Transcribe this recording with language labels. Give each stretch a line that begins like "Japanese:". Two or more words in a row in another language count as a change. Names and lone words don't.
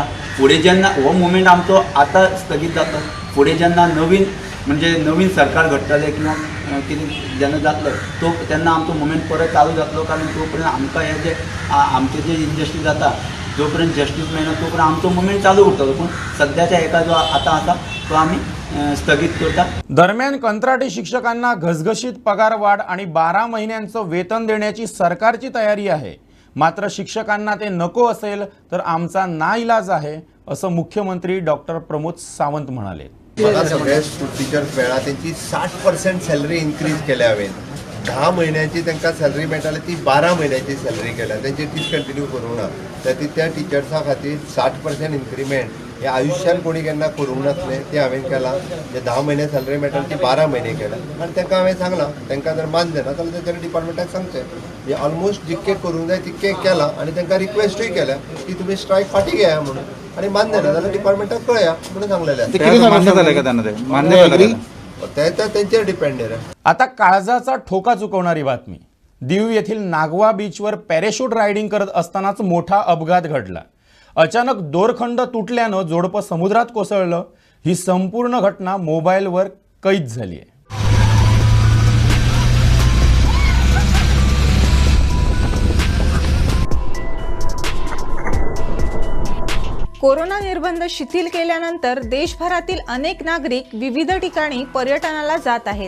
Konkani: फुडें जेन्ना हो मुवमेंट आमचो आतां स्थगीत जाता, फुडें जेन्ना नवीन सरकार घडटलें किंवा कितें जेन्ना जातलें तेन्ना आमचो मुवमेंट परत चालू जातलो. कारण तोपर्यंत आमकां हें जे आमचें जे इनजस्टीस जाता, जो पर्यंत जस्टीस मेळना तो पर्यंत आमचो मुवमेंट चालू उरतलो. पूण सद्याच्या हेका जो आतां आसा तो आमी स्थगीत करता.
Marathi: दरम्यान कंत्राटी शिक्षकांना घसघशीत पगार वाढ आणि 12 महिन्यांचं वेतन देण्याची सरकारची तयारी आहे. मात्र शिक्षकांना ते नको असेल तर आमचा नाइलाज आहे, असं मुख्यमंत्री डॉक्टर प्रमोद सावंत म्हणाले.
Konkani: मला सगळे टिचर्स मेळ्ळा त्यांची 60%
English: salary increase
Konkani: केल्या हांवें. 10 महिन्याची तांकां सॅलरी मेळटाली ती 12 महिन्याची सॅलरी केल्या. तेंची डिसकंटिन्यू करूंक ना. त्या टिचर्सां खातीर 60% इन्क्रिमेंट हे आयुश्यान कोणी केन्ना करूंक नासलें. तें हांवें केलां. जे 10 महिने सॅलरी मेळटाली ती 12 महिने केल्या. आनी तांकां हांवें सांगलां तांकां जर मान जायना जाल्यार तेंच्यांनी डिपार्टमेंटाक सांगचें. हे ऑलमोस्ट जितकें करूंक जाय तितकें केलां आनी तांकां रिक्वेस्टूय केल्या की तुमी स्ट्रायक फाटी घेया म्हणून. आनी मान जायना जाल्यार डिपार्टमेंटाक कळया म्हणून सांगलेलें.
Marathi: त्यांचेर डिपेंड आहे. आता काळजाचा ठोका चुकवणारी बातमी. दीव येथील नागवा बीचवर पॅराशूट रायडिंग करत असतानाच मोठा अपघात घडला. अचानक दोरखंड तुटल्यानं जोडपं समुद्रात कोसळलं. ही संपूर्ण घटना मोबाईलवर कैद झाली आहे. कोरोना निर्बंध शिथिल केल्यानंतर देशभरातील अनेक नागरिक विविध ठिकाणी पर्यटनाला जात आहेत.